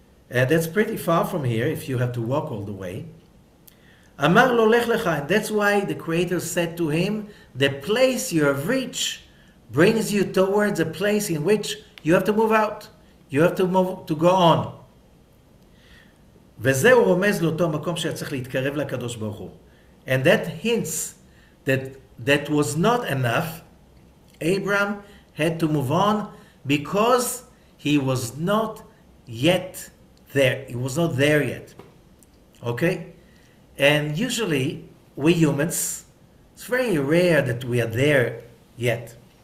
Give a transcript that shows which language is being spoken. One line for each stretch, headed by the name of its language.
English: And that's pretty far from here if you have to walk all the way.
Hebrew: Amar lo lech lecha,
English: and that's why the Creator said to him, the place you have reached brings you towards a place in which you have to move out. You have to move, to go on.
Hebrew: וזהו רומז לאותו מקום שהיה צריך להתקרב לקדוש ברוך הוא.
English: And that hints that that was not enough. Abraham had to move on because he was not yet there. He was not there yet. Okay? And usually, we humans, it's very rare that we are there yet.